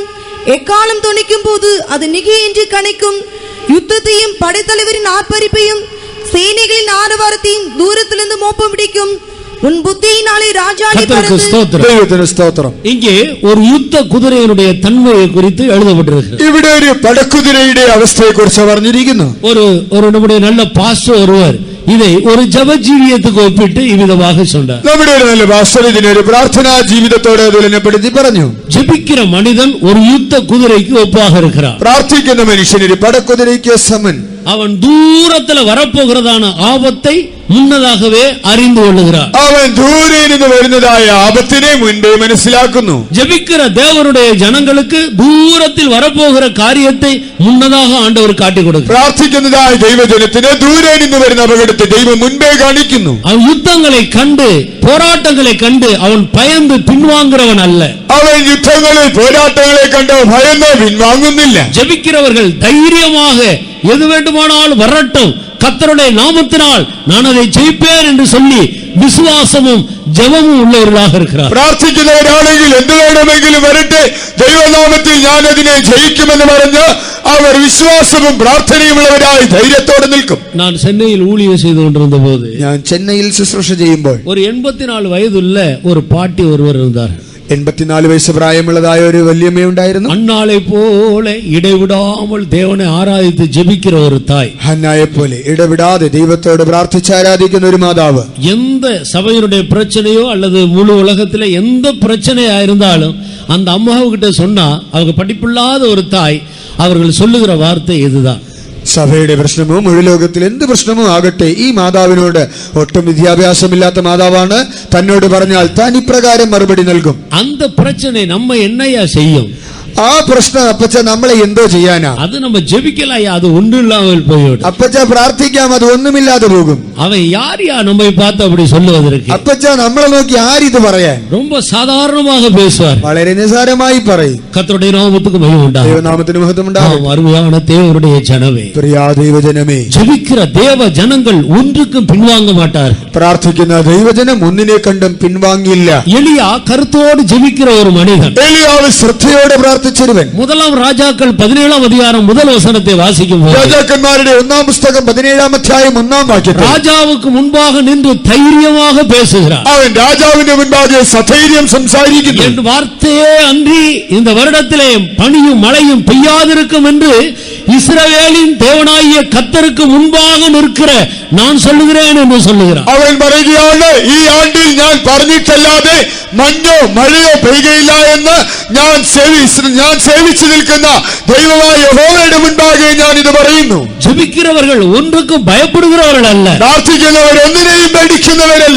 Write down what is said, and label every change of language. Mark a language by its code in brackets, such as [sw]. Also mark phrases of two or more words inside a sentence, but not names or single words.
[ta] எக்காலம் துணிக்கும் போது அது நிகை என்று கணிக்கும். யுத்தத்தையும் படைத்தலைவரின் ஆர்ப்பரிப்பையும் சேனைகளின் ஆரவாரத்தையும் தூரத்திலிருந்து மோப்பம் பிடிக்கும். உன் புத்தியினாலே ராஜாளி ஸ்தோத்திரம். இங்கே ஒரு யுத்த குதிரையினுடைய தன்மையை குறித்து எழுதப்பட்டிருக்கிறது. [ml] ഇവിടെ ഒരു പടക്കുതിരയുടെ അവസ്ഥയെ കുറിച്ച് പറഞ്ഞിരിക്കുന്നു. [ta] ஒரு நம்முடைய நல்ல பாஸ்டர் ஒருவர் இதை ஒரு ஜெப ஜீவியத்துக்கு ஒப்பிட்டு இவ்விதமாக சொன்னார். [ml] നമ്മുടെ ഒരു നല്ല പാസ്റ്റർ ഇതിനെ ഒരു പ്രാർത്ഥനാ ജീവിതത്തോട് തുലനപ്പെടുത്തി പറഞ്ഞു. [ta] ஜெபிக்கிற மனிதன் ஒரு யுத்த குதிரைக்கு ஒப்பாக இருக்கிறார். [ml] പ്രാർത്ഥിക്കുന്ന മനുഷ്യൻ ഒരു പടക്കുതിരയ്ക്ക് സമൻ. [ta] அவன் தூரத்துல வரப்போகிறதான ஆபத்தை முன்னதாகவே அறிந்து கொள்ளுகிறார். [ml] அவன் ദൂരെ നിന്ന് വരുന്നതായ ആപത്തിനെ മുൻപേ മനസ്സിലാക്കുന്നു. [ta] ஜெபிக்கிற தேவனுடைய ஜனங்களுக்கு தூரத்தில் வரப்போகிற காரியத்தை முன்னதாக ஆண்டவர் காட்டி கொடுக்கிறார். [ml] പ്രാർത്ഥിക്കുന്നതായ ദൈവജനത്തിന് ദൂരെ നിന്ന് വരുന്ന അപകടത്തെ ദൈവം മുൻപേ കാണിക്കുന്നു. [ta] அவன் யுத்தங்களை கண்டு போராட்டங்களை கண்டு அவன் பயந்து பின்வாங்குறவன் அல்ல. [ml] അവൻ യുദ്ധങ്ങളിൽ പോരാട്ടങ്ങളെ കണ്ട് ഭയന്ന് പിൻവാങ്ങുന്നില്ല. [ta] ஜெபிக்கிறவர்கள் தைரியமாக எது வேண்டுமானாலும் வரட்டும், கர்த்தருடைய நாமத்தினால் நான் அதை ஜெயிப்பேன் என்று சொல்லி விசுவாசமும் ஜெபமும் உள்ளவர்களாக இருக்கிறார். [ml] പ്രാർത്ഥിക്കുന്നവരാണെങ്കിൽ എന്ത് വേണമെങ്കിലും വരട്ടെ, ദൈവനാമത്തിൽ ഞാൻ അതിനെ ജയിക്കുമെന്ന് പറഞ്ഞ് അവർ വിശ്വാസവും പ്രാർത്ഥനയുമുള്ളവരായി ധൈര്യത്തോടെ നിൽക്കും. [ta] நான் சென்னையில் ஊழியம் செய்து கொண்டிருந்த போது [ml] ഞാൻ ചെന്നൈയിൽ ശുശ്രൂഷ ചെയ്യുമ്പോൾ [ta] ஒரு 84 வயதுள்ள ஒரு பாட்டி ஒருவர் இருந்தார். [ml] 84 വയസ്സ് പ്രായമുള്ളതായ ഒരു വല്യമ്മയുണ്ടായിരുന്നു. [ta] அன்னாளை போல இடைவிடாமல் தேவனை ஆராதித்து ஜெபிக்கிற ஒரு தாய். [ml] ഹന്നായെ പോലെ ഇടവിടാതെ ദൈവത്തോട് പ്രാർത്ഥിച്ച് ആരാധിക്കുന്ന ഒരു മാതാവ്. [ta] எந்த சபையினுடைய பிரச்சனையோ அல்லது முழு உலகத்துல எந்த பிரச்சனையா இருந்தாலும் அந்த அம்மாவுக்கிட்ட சொன்னா அவங்க படிப்பில்லாத ஒரு தாய் அவர்கள் சொல்லுகிற வார்த்தை இதுதான். [ml] സഭയുടെ പ്രശ്നമോ മുഴു ലോകത്തിൽ എന്ത് പ്രശ്നമോ ആകട്ടെ, ഈ മാതാവിനോട് ഒട്ടും വിദ്യാഭ്യാസമില്ലാത്ത മാതാവാണ്. തന്നോട് പറഞ്ഞാൽ താൻ ഇപ്രകാരം മറുപടി നൽകും. [ta] அந்த பிரச்சனை நம்ம என்னையா செய்யும்? [ml] ആ പ്രശ്നം അപ്പച്ച നമ്മളെ എന്തോ ചെയ്യാനാ? [ta] அது நம்ம ஜெபிக்கலையா, அது ஒன்றும் இல்லாமல் போய்விடும். [ml] അപ്പച്ച പ്രാർത്ഥിക്കാം, അത് ഒന്നുമില്ലാതെ പോകും. [ta] அவன் யார் நம்மை பார்த்து அப்படி சொல்லுவதற்கு? [ml] അപ്പച്ച നമ്മളെ നോക്കി ആരിത് പറയാൻ? [ta] ரொம்ப சாதாரணமாக பேசுவார், [ml] വളരെ നിസാരമായി പറയും. [ta] கர்த்தருடைய நாமத்துக்கு மகிமை உண்டாகும். [ml] ദൈവനാമത്തിന് മഹത്വം ഉണ്ടാകും. [ta] அருமையான தேவனுடைய ஜனமே, [ml] പ്രിയ ദൈവജനമേ, [ta] ஜெபிக்கிற தேவ ஜனங்கள் ஒன்றுக்கும் பின்வாங்க மாட்டார். [ml] പ്രാർത്ഥിക്കുന്ന ദൈവജനം ഒന്നിനെ കണ്ടും പിൻവാങ്ങിയില്ല. [ta] எலியா கருத்தோடு ஜெபிக்கிற ஒரு மனிதன். [ml] എലിയാവ് ശ്രദ്ധയോടെ പ്രാർത്ഥിച്ചൊരുവൻ. [ta] முதலாம் ராஜாக்கள் 17ஆம் அதிகாரம் முதல் வசனத்தை வாசிக்கும்போது, [ml] രാജാക്കന്മാരുടെ 1-ാം പുസ്തകം 17-ാം അധ്യായം 1-ാം വാക്യത്തിൽ [ta] ராஜாவுக்கு முன்பாக நின்று தைரியமாக பேசுகிறார். [ml] അവൻ രാജാവിന്റെ മുൻപാകെ സധൈര്യം സംസാരിക്കുന്നു. [ta] என் வார்த்தையே அன்றி இந்த வருடத்திலே பனியும் மழையும் பெய்யாதிருக்கும் என்று இஸ்ரவேலின் தேவனாகிய கர்த்தருக்கு முன்பாக நிற்கிற நான் சொல்லுகிறேன் என்று சொல்லுகிறார். [ml] അവൻ പറയുകയാണ്, ഈ ആണ്ടിൽ ഞാൻ പറഞ്ഞിട്ടല്ലാതെ മഞ്ഞോ മഴയോ പെയ്യുകയില്ല എന്ന് ഞാൻ സേവിച്ചു നിൽക്കുന്ന ദൈവമായ യഹോവയുടെ മുൻപാകെ ഞാൻ ഇത് പറയുന്നു. [ta] ஜெபிக்கிறவர்கள் ஒன்றுக்கும் பயப்படுகிறவர்கள் அல்ல, [ml] പ്രാർത്ഥിക്കുന്നവർ ഒന്നിനെയും പേടിക്കുന്നവരല്ല.